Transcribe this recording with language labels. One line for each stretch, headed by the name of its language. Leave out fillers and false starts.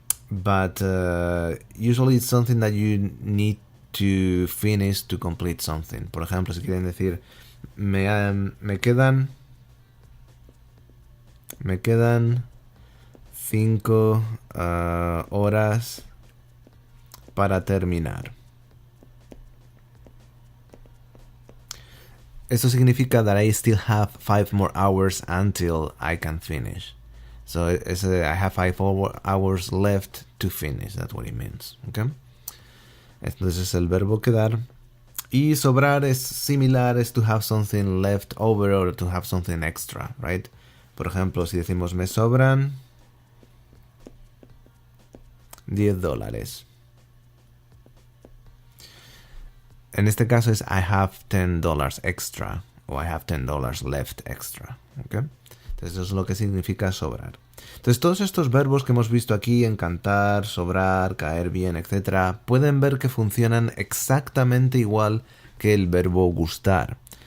English: But usually it's something that you need to finish to complete something.
Spanish: Por ejemplo, si quieren decir me quedan 5 horas para terminar. Esto significa
English: that I still have 5 more hours until I can finish. So I have 5 hours left to finish. That's what it means. Okay?
Spanish: Entonces es el verbo quedar. Y sobrar es similar, es
English: to have something left over or to have something extra, right?
Spanish: Por ejemplo, si decimos me sobran $10. En este caso es
English: I have $10 extra o I have $10 left extra. ¿Okay?
Spanish: Entonces eso es lo que significa sobrar. Entonces todos estos verbos que hemos visto aquí, encantar, sobrar, caer bien, etc., pueden ver que funcionan exactamente igual que el verbo gustar.